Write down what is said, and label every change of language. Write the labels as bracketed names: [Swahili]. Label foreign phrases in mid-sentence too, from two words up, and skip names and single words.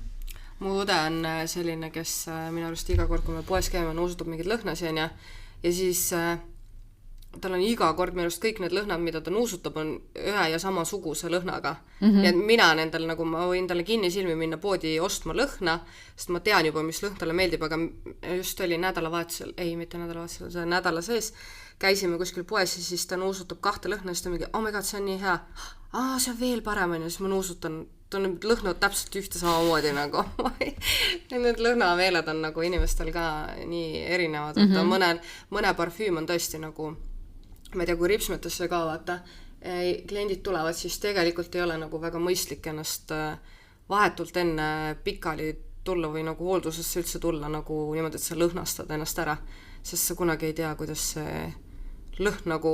[Estonian] Mu õde on selline, kes minu arust iga kord, kui me poes käime, nuusutab mingid lõhnasi ja siis tal on iga kord minu arust kõik need lõhnad, mida ta nuusutab, on ühe ja sama suguse lõhnaga. Ja mina nendel, nagu ma võin talle kinni silmi minna poodi ostma lõhna, sest ma tean juba, mis lõhn talle meeldib, aga just oli nädalavahetusel, ei, mitte nädalavahetusel, see nädala sees, käisime kuskil poes ja siis ta nuusutab 2 lõhna, siis ta mingi, [English] oh my god, [Estonian] see on nii hea. See on veel parem, ja siis ma nuusutan, ta on lõhnad täpselt ühte samamoodi nagu. Need lõhnameeled on nagu inimestel ka nii erinevad. Mõne parfüüm on tõesti nagu, ma ei tea, kui ripsmetesse ka vaata, kliendid tulevad, siis tegelikult ei ole nagu väga mõistlik ennast vahetult enne pikali tulla või nagu hooldusesse üldse tulla nagu niimoodi, et sa lõhnastad ennast ära, sest sa kunagi ei tea, kuidas see lõhn nagu